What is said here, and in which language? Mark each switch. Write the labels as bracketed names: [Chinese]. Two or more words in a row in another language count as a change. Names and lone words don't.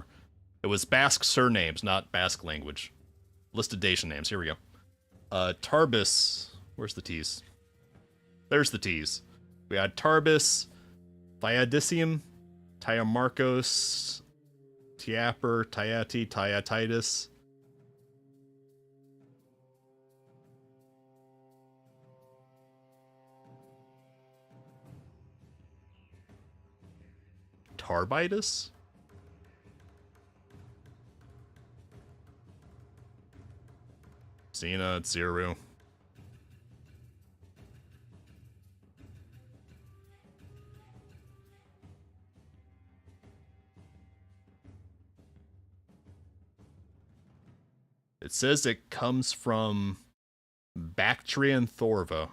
[English] It was Basque surnames, not Basque language. Listed Dacian names. Here we go. Tarbis. Where's the T's? There's the T's. We had Tarbis, Thiadicium, Tiamarcos, Tiaper, Tiati, Tiatitis. Tarbitus? Xena, Zero. It says it comes from Bactrian Thorva.